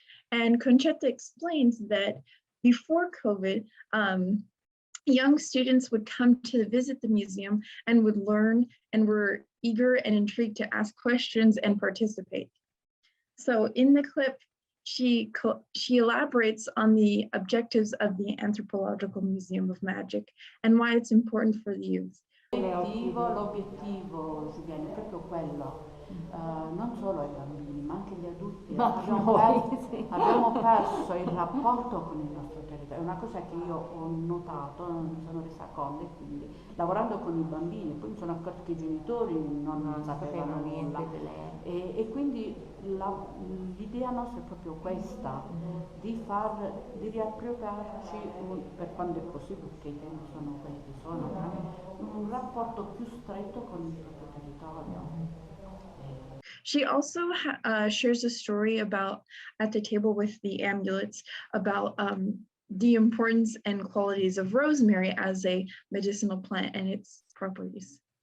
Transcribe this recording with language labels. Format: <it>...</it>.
<en>And Concetta explains that before COVID, young students would come to visit the museum and would learn and were eager and intrigued to ask questions and participate. So in the clip, she elaborates on the objectives of the Anthropological Museum of Magic and why it's important for the youth.</en> <it>L'obiettivo, Giuliano, è proprio quello, non solo ai bambini ma anche agli adulti. Abbiamo perso il rapporto con il nostro territorio, è una cosa che io ho notato, non mi sono resa conto, e quindi lavorando con i bambini, poi mi sono accorta che i genitori non sapevano nulla e quindi l'idea nostra è proprio questa, di riappropriarci per quando è possibile, perché i tempi sono quelli che sono, un rapporto più stretto con il proprio territorio.</it> <en>She also shares a story about, at the table with the amulets, about the importance and qualities of rosemary as a medicinal plant and its properties.</en>